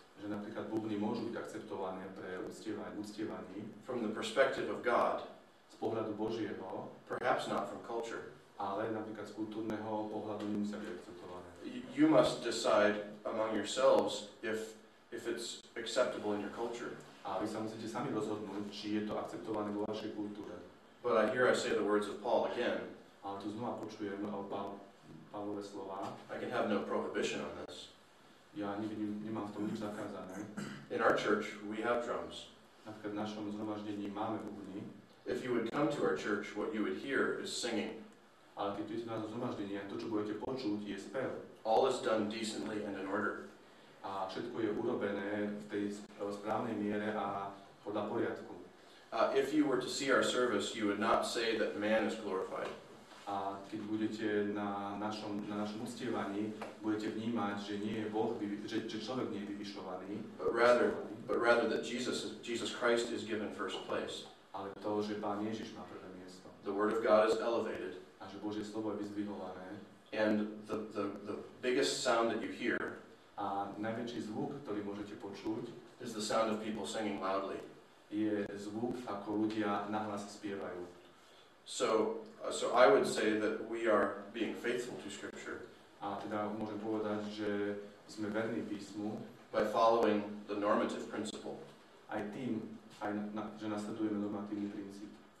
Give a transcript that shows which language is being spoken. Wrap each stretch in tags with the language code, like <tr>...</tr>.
<sk>že napríklad bubny môžu byť akceptované pre uctievaní</sk> <en>from the perspective of God,</en> <sk>z pohľadu Božieho,</sk> <en>perhaps not from culture.</en> <sk>ale napríklad z kultúrneho pohľadu nemusia byť akceptované.</sk> <en>You must decide among yourselves if it's acceptable in your culture.</en> <sk>A vy sa musíte sami rozhodnúť, či je to akceptované vo vašej kultúre.</sk> <en>But here I say the words of Paul again.</en> <sk>Ale tu znova počujem Pavlové slova.</sk> <en>I can have no prohibition on this.</en> <sk>Ja nemám v tom nič zakázané.</sk> <en>In our church, we have drums.</en> <sk>Napríklad v našom zhromaždení máme bubny.</sk> <en>If you would come to our church, what you would hear is singing.</en> <sk>Ale keď prídete na zhromaždenie, to, čo budete počuť, je spev.</sk> <en>All is done decently and in order.</en> <sk>A všetko je urobené v tej správnej miere a podľa poriadku.</sk> <en>If you were to see our service, you would not say that man is glorified.</en> <sk>A keď budete na našom uctievaní, budete vnímať, že nie je Boh, že človek nie je vyvyšovaný,</sk> <en>But rather that Jesus Christ is given first place.</en> <sk>ale to, že Pán Ježiš má prvé miesto.</sk> <en>The Word of God is elevated.</en> <sk>A že Božie slovo je vyzdvihované.</sk> <en>And the biggest sound that you hear</en> <sk>A najväčší zvuk, ktorý môžete počuť,</sk> <en>is the sound of people singing loudly.</en> <sk>je zvuk, ako ľudia nahlas spievajú.</sk> <en>So I would say that we are being faithful to Scripture</en> <sk>A teda môžem povedať, že sme verní písmu</sk> <en>by following the normative principle.</en> <sk>aj tým, že nasledujeme normatívny princíp.</sk>